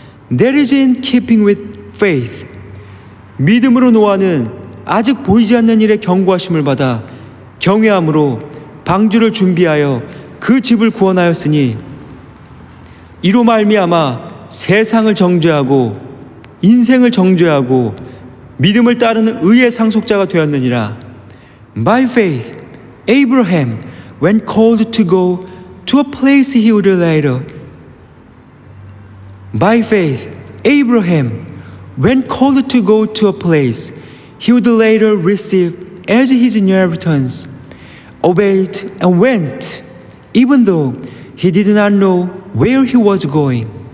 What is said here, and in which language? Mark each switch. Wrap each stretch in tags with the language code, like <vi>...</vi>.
<en>That is in keeping with faith.</en> <ko>믿음으로 노아는 아직 보이지 않는 일에 경고하심을 받아 경외함으로 방주를 준비하여 그 집을 구원하였으니 이로 말미암아 세상을 정죄하고 인생을 정죄하고 믿음을 따르는 의의 상속자가 되었느니라.</ko> <en>By faith, Abraham, when called to go to a place he would later. By faith, Abraham, when called to go to a place he would later receive as his inheritance, obeyed and went, even though he did not know where he was going.</en>